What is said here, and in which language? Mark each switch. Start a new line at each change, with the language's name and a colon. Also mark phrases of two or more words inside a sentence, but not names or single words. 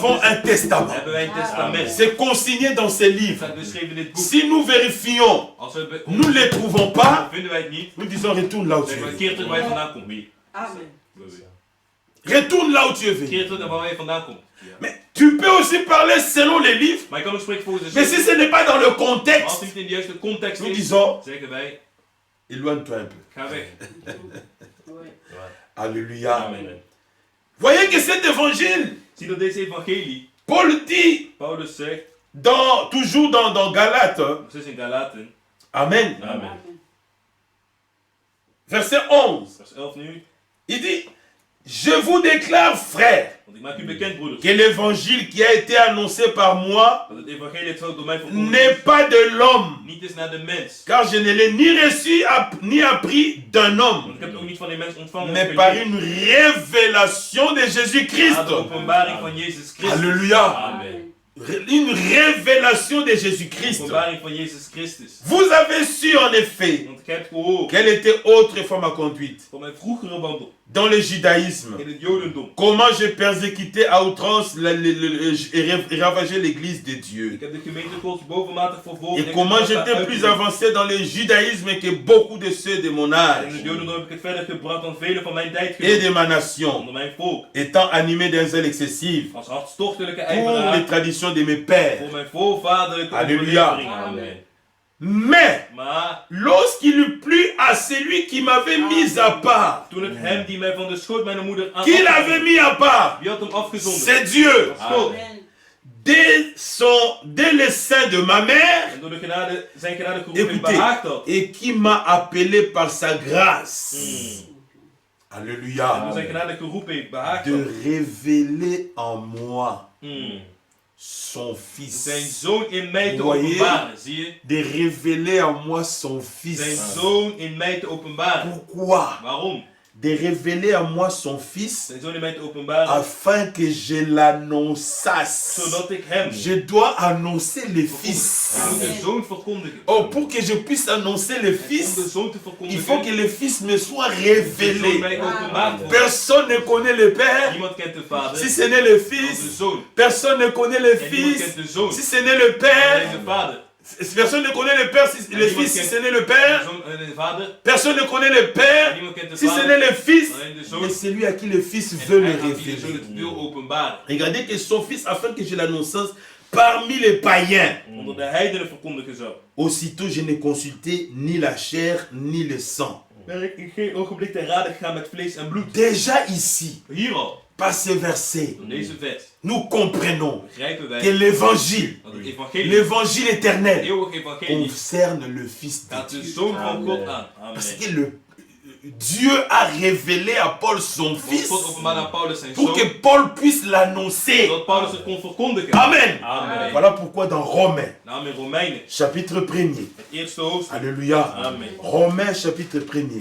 French: avons
Dutch: God is,
French: un testament.
Dutch: hebben wij een testament.
French: C'est consigné dans ces
Dutch: Het
French: livres.
Dutch: staat beschreven in dit boek.
French: Si nous vérifions,
Dutch: Als we
French: nous ne les trouvons pas,
Dutch: vinden wij het niet,
French: nous disons retourne là où tu
Dutch: zeggen we
French: es.
Dutch: keer terug waar je vandaan komt. Amen.
French: Retourne là où tu es venu.
Dutch: Keer terug naar waar je vandaan komt.
French: Mais tu peux aussi parler selon les livres,
Dutch: Maar je kan ook spreken volgens de
French: mais si
Dutch: schrift.
French: ce n'est pas dans le
Dutch: Maar als
French: contexte,
Dutch: het niet in de juiste context
French: nous
Dutch: is,
French: disons
Dutch: zeggen wij,
French: éloigne-toi un peu.
Dutch: ga weg.
French: Oui. Alléluia.
Dutch: Amen.
French: Voyez que cet évangile,
Dutch: Zie dat deze evangelie,
French: Paul dit,
Dutch: Paulus zegt,
French: toujours dans Galates,
Dutch: nog steeds in Galaten,
French: Amen,
Dutch: Amen.
French: verset 11,
Dutch: Vers 11 nu.
French: il dit, je vous déclare, frères,
Dutch: Want ik maak u bekend, broeders,
French: que l'évangile qui a été annoncé par moi
Dutch: dat het evangelie het door mij verkondigd
French: n'est
Dutch: is,
French: pas de l'homme,
Dutch: niet is naar de mens.
French: car je ne l'ai ni reçu ni appris d'un
Dutch: Want
French: homme,
Dutch: ik heb het ook niet van die mens ontvangen,
French: mais
Dutch: of
French: par
Dutch: geleerd,
French: une révélation de
Dutch: maar
French: Jésus-Christ.
Dutch: de openbaring van Jezus Christus.
French: Alléluia.
Dutch: Amen.
French: Une révélation de Jésus-Christ.
Dutch: Openbaring van Jezus Christus.
French: Vous avez su en effet
Dutch: Want ik heb gehoord
French: quelle était autrefois ma conduite
Dutch: van mijn vroegere wandel
French: dans le judaïsme.
Dutch: in het Jodendom.
French: Comment j'ai persécuté à outrance et ravagé l'église de
Dutch: Ik
French: Dieu.
Dutch: heb de gemeente Gods bovenmatig vervolgd.
French: Et comment j'étais plus avancé dans le judaïsme que beaucoup de ceux de mon
Dutch: In
French: âge
Dutch: het Jodendom heb ik het verder gebracht dan vele van mijn
French: et
Dutch: tijdgenoten.
French: de ma nation,
Dutch: Onder mijn volk.
French: étant animé d'un zèle excessif
Dutch: Als hartstochtelijke
French: pour les
Dutch: ijveraar
French: traditions de mes pères.
Dutch: voor mijn voorvaderlijke Halleluja. overlevering. Amen.
French: Mais
Dutch: Maar
French: lorsqu'il eut plu à celui qui m'avait mis à part,
Dutch: toen het hem die mij van de schoot mijn moeder aan
French: qui l'avait mis à part,
Dutch: wie had hem afgezonden?
French: c'est Dieu.
Dutch: God. Amen.
French: Dès le sein de ma mère,
Dutch: En door de genade, zijn genade geroepen
French: écoutez,
Dutch: behaagd had.
French: et qui m'a appelé par sa grâce.
Dutch: En
French: Alléluia.
Dutch: door zijn genade geroepen heeft behaagd
French: De
Dutch: had.
French: révéler en moi son
Dutch: Zijn
French: fils.
Dutch: zoon in mij te
French: Voyez?
Dutch: openbaren, zie je?
French: De révéler en moi son
Dutch: Zijn
French: fils.
Dutch: zoon in mij te openbaren.
French: Pourquoi?
Dutch: Waarom?
French: De révéler en moi son fils
Dutch: Zijn zoon in mij te openbaren,
French: afin que je l'annonçasse.
Dutch: zodat ik hem,
French: Je dois annoncer le fils.
Dutch: ik moet de zoon verkondigen.
French: Oh, pour que je puisse annoncer le
Dutch: En om de
French: fils,
Dutch: zoon te
French: il
Dutch: verkondigen,
French: faut que le fils me soit
Dutch: de zoon
French: révélé.
Dutch: mij openbaard wordt.
French: Personne ne connaît le Père
Dutch: Niemand kent de vader,
French: si ce n'est le
Dutch: dan de
French: Fils.
Dutch: zoon.
French: Personne ne connaît le
Dutch: En niemand
French: Fils
Dutch: kent de zoon,
French: si ce n'est le
Dutch: alleen
French: Père.
Dutch: de vader.
French: Personne ne connaît le Père, le Fils si ce n'est le
Dutch: De
French: Père.
Dutch: zoon en de vader,
French: Personne ne connaît le
Dutch: en
French: Père
Dutch: niemand kent de
French: si ce
Dutch: vader,
French: n'est le Fils.
Dutch: alleen de
French: Et
Dutch: zoon.
French: celui à qui le Fils
Dutch: En
French: veut le
Dutch: hij aan wie de zoon
French: révéler.
Dutch: het wil openbaren.
French: Regardez que son Fils, afin que je l'annonce parmi les païens.
Dutch: Onder de heidenen verkondigen zou.
French: Aussitôt, je n'ai consulté ni la chair ni le sang.
Dutch: Ben ik in geen ogenblik te raden gegaan met vlees en bloed.
French: Déjà ici,
Dutch: Hier al,
French: par ce verset,
Dutch: door deze vers,
French: nous comprenons
Dutch: begrijpen
French: que
Dutch: wij
French: l'évangile,
Dutch: dat het evangelie,
French: l'évangile
Dutch: het
French: éternel,
Dutch: eeuwige evangelie,
French: concerne le Fils de
Dutch: gaat de
French: Dieu.
Dutch: zoon van God aan.
French: Parce
Dutch: Amen.
French: que Dieu a révélé à Paul son
Dutch: Want
French: Fils
Dutch: God openbaart aan Paulus zijn
French: pour
Dutch: zoon,
French: que Paul puisse l'annoncer.
Dutch: zodat Paulus het kon verkondigen. Amen. Amen.
French: Voilà pourquoi dans Romains,
Dutch: Naam in Romeinen,
French: chapitre 1er,
Dutch: het eerste hoofdstuk.
French: Alléluia.
Dutch: Amen.
French: Romains chapitre 1er.